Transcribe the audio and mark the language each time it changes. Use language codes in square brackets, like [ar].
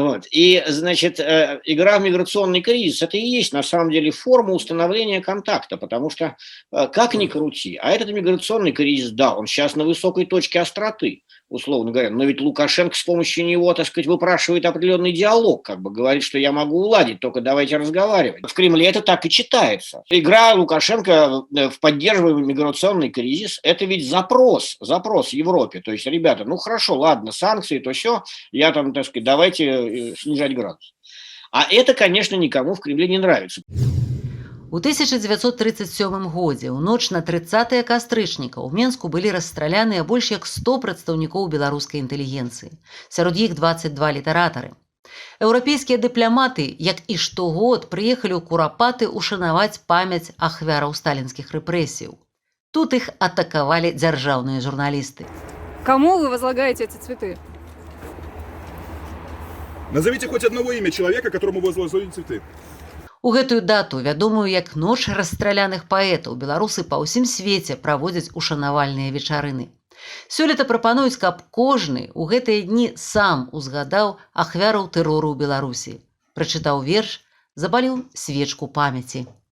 [ru] И, значит, игра в миграционный кризис – это и есть, на самом деле, форма установления контакта, потому что, как ни крути, а этот миграционный кризис, да, он сейчас на высокой точке остроты, условно говоря, но ведь Лукашенко с помощью него, так сказать, выпрашивает определенный диалог, как бы говорит, что я могу уладить, только давайте разговаривать. В Кремле это так и читается. Игра Лукашенко в поддерживаемый миграционный кризис – это ведь запрос в Европе. То есть, ребята, ну хорошо, ладно, санкции, то все, я там, так сказать, давайте снижать градус. А это, конечно, никому в Кремле не нравится. [be] У 1937 годзе, у ноч на 30 кастрычніка, у Менску былі расстраляныя больш як 100 прадстаўнікоў беларускай інтэлігенцыі. Сярод іх 22 літаратары. Еўрапейскія дыпламаты, як і штогод, прыехалі ў Курапаты ушанаваць памяць ахвяраў сталінскіх рэпрэсіяў. Тут іх атакавалі дзяржаўныя журналісты. [ru] Кому вы возлагаете эти цветы? Назовите хоть одного имя человека, которому вы возложили цветы. [be] У гэтую дату, вядомую як ноч расстраляных паэтаў, беларусы па ўсім свеце праводзяць ушанавальныя вечарыны. Сёлета прапануюць, каб кожны ў гэтыя дні сам узгадаў ахвяраў тэрору ў Беларусі. Прачытаў верш, запаліў свечку памяці.